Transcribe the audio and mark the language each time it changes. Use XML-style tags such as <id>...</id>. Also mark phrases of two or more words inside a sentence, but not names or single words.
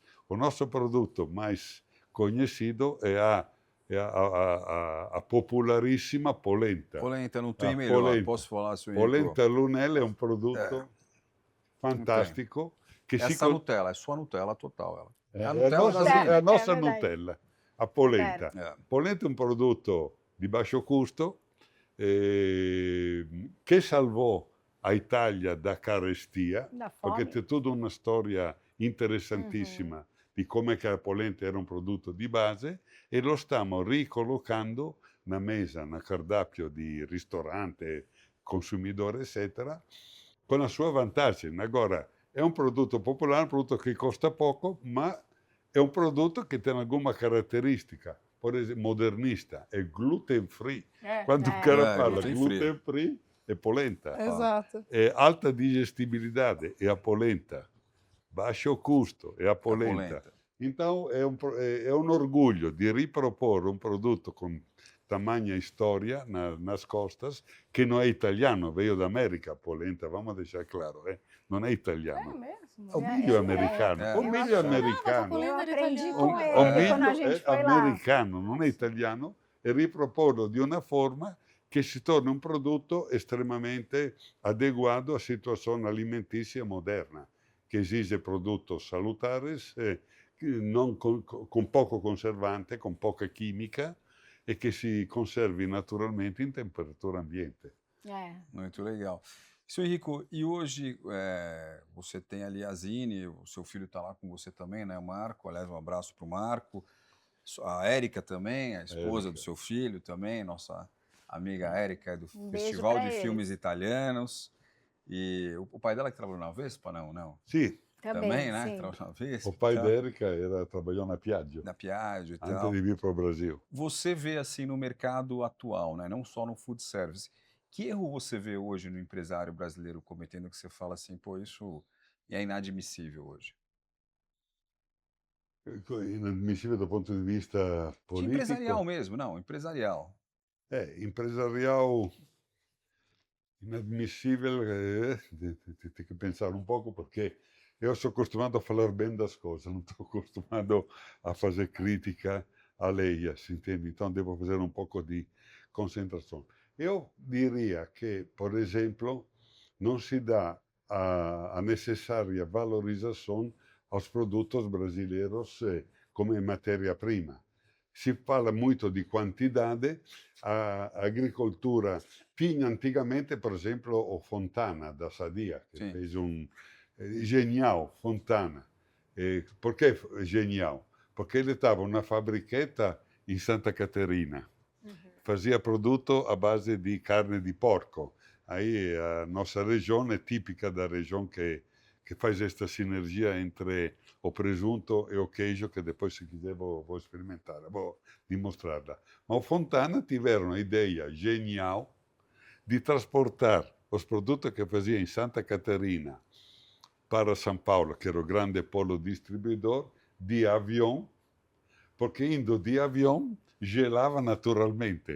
<pt>O nosso produto mais conhecido é a popularíssima polenta. Polenta não tem A melhor, polenta. posso falar, senhor Polenta Lunella é um produto fantástico. Que Essa Nutella, é sua Nutella total. Ela. É a a Nutella nossa, brasileira. é a nossa verdade. Nutella, a polenta. Polenta é um produto de baixo custo</pt> <it>che salvò a Itália da carestia,</it> <pt>Da fome.</pt> <it>perché c'è tutta una storia interessantissima di come che la polenta era un prodotto di base e lo stiamo ricollocando</it> <pt>na mesa, na cardápio</pt> <it>di ristorante, consumidore, eccetera, con la sua vantaggine. Agora, è un prodotto popolare, un prodotto che costa poco, ma è un prodotto che</it> <pt>tem alguma</pt> <it>caratteristica.</it> <pt>Por exemplo, modernista, é gluten free. Quando o cara fala gluten free, é polenta. Exato. É alta digestibilidade, é a polenta. Baixo custo, é a polenta. Então, é um orgulho de repropor um produto com tamanha história nas costas, que não é italiano, veio da América, a polenta, vamos deixar claro, não é italiano. É mesmo? É o milho americano. O milho americano. Eu aprendi O com ele quando a milho gente é foi lá.</pt> <it>americano, non è italiano, e riproporlo di una forma che si torni un prodotto estremamente adeguato a situazione alimentizia moderna, che esige prodotti salutares, non con poco conservante, con poca chimica,</it> <pt>e que se conserve naturalmente em temperatura ambiente. Muito legal. Seu Henrico, e hoje você tem ali a Zine, o seu filho está lá com você também, né? O Marco, aliás, um abraço para o Marco. A Érica também, a esposa do seu filho também, nossa amiga Érica, do Um beijo Festival pra de eles. Filmes Italianos. E o pai dela que trabalhou na Vespa, não?</pt> <it>Sì,</it> <pt>Também, né? Sim. Trabalhou na Vespa o e pai tal, da Erika trabalhou na Piaggio, na Piaggio e antes tal. de vir para o Brasil. Você vê assim no mercado atual, né? Não só no food service. Que erro você vê hoje no empresário brasileiro cometendo que você fala assim, pô, isso é inadmissível hoje?</pt> <it>Inadmissibile dal punto di vista</it> <pt>De empresarial</pt> <it>politico.</it> <pt>mesmo, não, empresarial. Empresarial inadmissível, tem que pensar um pouco, porque eu sou acostumado a falar bem das coisas, não estou acostumado a fazer crítica alheias, entende? Então devo fazer um pouco de concentração. Eu diria que, por exemplo, não se dá a necessária valorização aos produtos brasileiros como matéria-prima. Si fala muito di quantidade, a agricoltura tinha antigamente,</pt> <it>per esempio, o Fontana da Sadia, che</it> <pt>Sim. fez genial,</pt> <it>Fontana. Perché genial? Perché</it> <pt>ele estava</pt> <it>una fabrichetta in Santa Caterina, fazia prodotto a base di carne di porco.</it> <pt>Aí a nossa região é típica da região que faz esta sinergia entre o presunto e o queijo, que depois, se quiser, vou experimentar, vou dimostrarla. Mas o Fontana tiveram a ideia genial de transportar os produtos que fazia em Santa Catarina para São Paulo, que era o grande polo distribuidor, de avião, porque indo de avião gelava naturalmente.</pt>